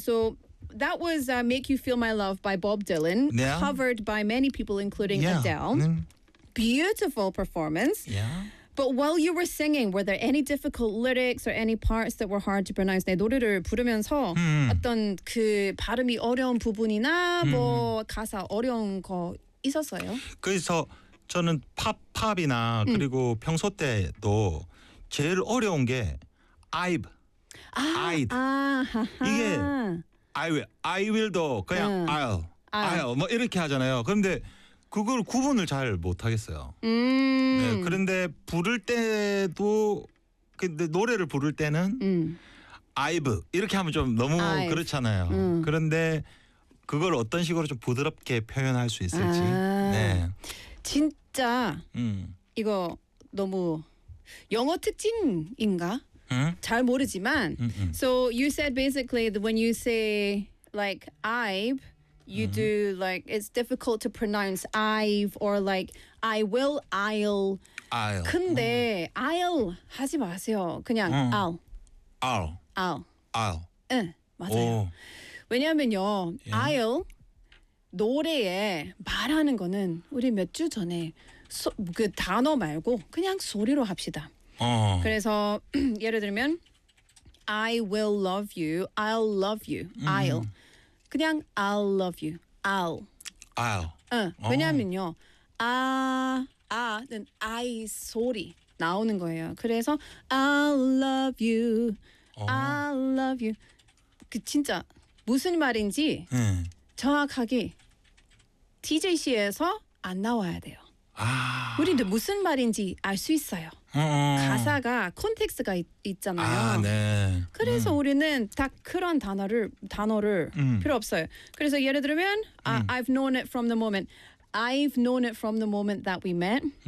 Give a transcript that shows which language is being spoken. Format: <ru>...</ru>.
<en>So that was Make You Feel My Love by Bob Dylan, covered by many people, including Adele. Beautiful performance. Yeah. But while you were singing, were there any difficult lyrics or any parts that were hard to pronounce?</en> <ko>내 노래를 부르면서 어떤 그 발음이 어려운 부분이나 뭐 가사 어려운 거 있었어요? 그래서 저는 팝이나 그리고 평소 때도 제일 어려운 게 I've, 아,</ko> <en>I'd. 아,</en> <ko>이게 I will도 그냥 I'll 뭐 이렇게 하잖아요. 그런데 그걸 구분을 잘 못하겠어요. 네, 그런데 부를 때도 근데 노래를 부를 때는 I've 이렇게 하면 좀 너무 그렇잖아요. 그런데 그걸 어떤 식으로 좀 부드럽게 표현할 수 있을지. 아, 네. 진짜 이거 너무 영어 특징인가? 잘 모르지만</ko> <en>So you said basically that when you say like I've you do like it's difficult to pronounce I've or like I will I'll</en> <ko>근데</ko> <en>I'll</en> <ko>하지 마세요. 그냥 I'll 맞아요. 오. 왜냐하면요 I'll 노래에 말하는 거는 우리 몇 주 전에 그 단어 말고 그냥 소리로 합시다. 그래서 예를 들면</ko> <en>I will love you, I'll love you, I'll</en> <ko>그냥</ko> <en>I'll love you, I'll. I'll. 응.</en> <ko>왜냐하면요 아는 I 소리 나오는 거예요. 그래서</ko> <en>I'll love you, I'll love you.</en> <ko>그 진짜 무슨 말인지 정확하게 DJ 씨에서 안 나와야 돼요. 아. 우리도 무슨 말인지 알 수 있어요. 가사가 콘텍스트가 있잖아요. 아, 네. 그래서 우리는 다 그런 단어를 필요 없어요. 그래서 예를 들면</ko> <en>I've known it from the moment. I've known it from the moment that we met.</en>